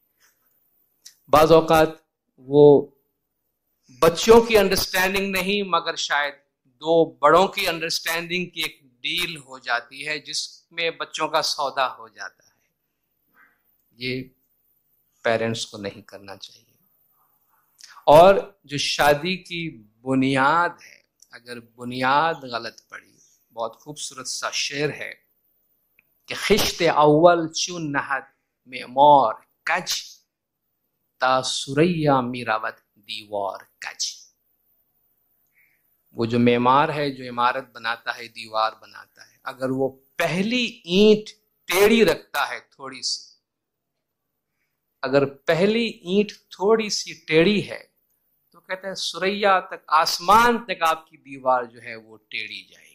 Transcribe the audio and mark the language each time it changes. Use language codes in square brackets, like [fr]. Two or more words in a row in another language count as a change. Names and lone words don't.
[ur] بعض اوقات وہ بچوں کی انڈرسٹینڈنگ نہیں، مگر شاید دو بڑوں کی انڈرسٹینڈنگ کی ایک ڈیل ہو جاتی ہے جس میں بچوں کا سودا ہو جاتا ہے. یہ پیرنٹس کو نہیں کرنا چاہیے. اور جو شادی کی بنیاد ہے، اگر بنیاد غلط پڑی، بہت خوبصورت سا شعر ہے کہ [fa] خشت اول چون نہد معمار کج تا سریا میراوت دیوار کج. [ur] وہ جو معمار ہے، جو عمارت بناتا ہے، دیوار بناتا ہے، اگر وہ پہلی اینٹ ٹیڑھی رکھتا ہے تھوڑی سی، اگر پہلی اینٹ تھوڑی سی ٹیڑھی ہے تو کہتا ہے سریا تک، آسمان تک آپ کی دیوار جو ہے وہ ٹیڑھی جائے گی۔